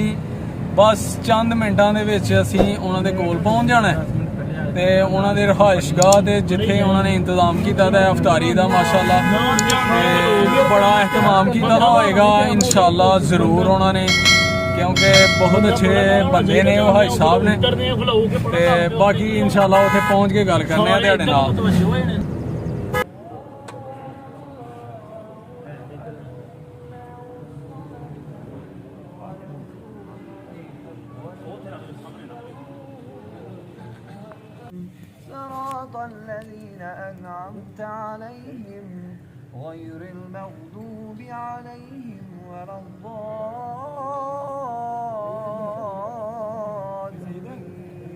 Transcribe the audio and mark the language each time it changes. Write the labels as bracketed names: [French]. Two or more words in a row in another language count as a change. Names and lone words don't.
[Punjabi] بس چند منٹاں دے وچ اسی انہاں دے کول پہنچ جانا ہے تے انہاں دے رہائش گاہ تے جتھے انہاں نے انتظام کیتا دا افطاری دا ماشاءاللہ تے بڑا اہتمام کیتا دا ہوئے گا ان شاءاللہ ضرور انہاں نے، کیونکہ بہت اچھے بندے نے وہ ہائی صاحب نے. تے باقی ان شاءاللہ اوتھے پہنچ کے گل کرنے آ تہاڈے نال. [Arabic] صراط الذين أنعمت عليهم غير المغضوب عليهم ولا الضالين.